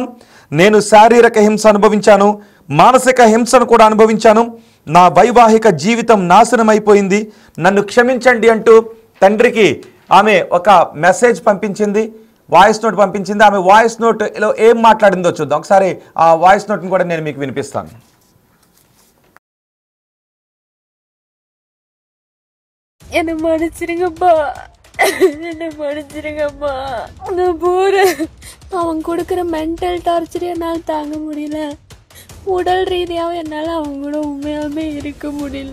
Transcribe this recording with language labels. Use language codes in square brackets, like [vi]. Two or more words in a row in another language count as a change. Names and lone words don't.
[te] నేను శారీరక హింస అనుభవించాను, మానసిక హింసను కూడా అనుభవించాను. నా వైవాహిక జీవితం నాశనం అయిపోయింది, నన్ను క్షమించండి అంటూ తండ్రికి ఆమె ఒక మెసేజ్ పంపించింది, [en] voice note [te] పంపించింది. ఆమె [en] voice note [te] ఏం మాట్లాడిందో చూద్దాం ఒకసారి. ఆ [en] voice note [te] కూడా నేను మీకు వినిపిస్తాను. [ta] என்ன மன்னிச்சிருங்கப்பா, என்ன மன்னிச்சிருங்கப்பா. நான் போறேன். அவன் கொடுக்குற [en] mental torture [ta] என்னால் தாங்க முடியல. உடல் ரீதியாகவும் என்னால் அவங்க கூட உண்மையாலுமே இருக்க முடியல.